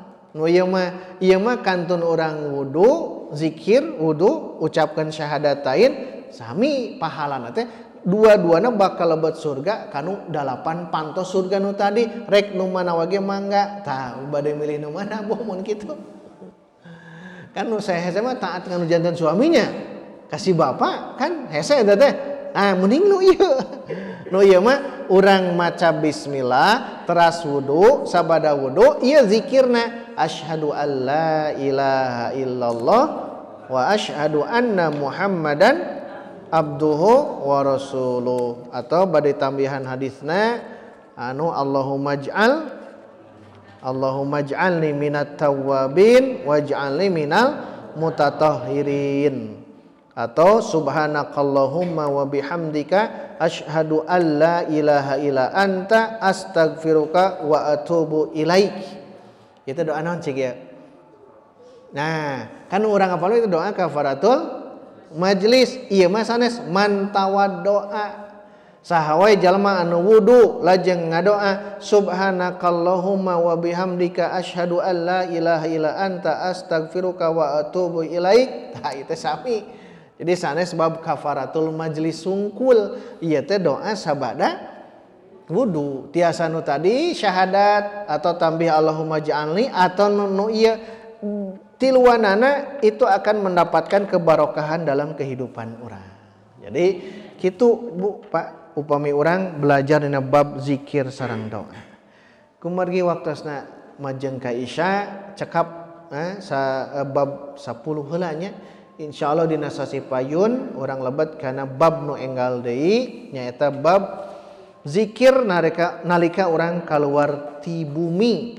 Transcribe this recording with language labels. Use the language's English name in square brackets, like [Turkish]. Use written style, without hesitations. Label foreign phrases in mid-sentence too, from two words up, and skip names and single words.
[Sundanese] Nu ieu mah kantun urang wudu, zikir wudu, ucapkeun syahadatain sami pahalana teh dua-duana bakal lebet surga kanu 8 pantos surga nu tadi. Rek nu mana wage mangga, tah bade milih nu mana boh mun kitu. Kan nu hese mah taat kanu janten suaminya, kasih bapak kan hese eta teh. Mending nu ieu. Nu ieu mah urang maca bismillah teras wudu, sabada wudu ieu zikirna [Arabic] أشهد أن لا إله إلا الله وأشهد أن محمدا عبده ورسوله. [Sundanese] Atau bade tambahan hadisna anu [Arabic] اللهم اجعلني من التوابين واجعلني من المتطهرين. Atau سبحانك اللهم وبحمدك أشهد أن لا إله إلا أنت أستغفرك وأتوب إليك. [Sundanese] Itu doa naon cik ya? Nah, kan urang apal itu doa [Arabic] كفارة المجلس. [Sundanese] Ieu mah sanes [Arabic] من توضأ. [Sundanese] Saha wae jalma anu wudu lajeng ngadoa [Arabic] سبحانك اللهم وبحمدك أشهد أن لا إله إلا أنت أستغفرك وأتوب إليك. [Sundanese] Tah itu sami. Jadi sanes bab [Arabic] كفارة المجلس [Sundanese] sungkul. Ieu teh doa sabada wudu. Tiasa nu tadi syahadat atau tambih [Arabic] اللهم اجعلني [Sundanese] atau nu ieu tiluanana itu [Indonesian] akan mendapatkan kebarokahan dalam kehidupan [Sundanese] urang. Jadi kitu Bu Pak upami urang belajar dina bab zikir sareng doa. Kumargi waktosna majeng ka Isya cekap bab 10 heula nya insyaallah dina sasi payun urang lebet kana bab nu enggal deui nyaeta bab zikir nalika urang kaluar ti bumi.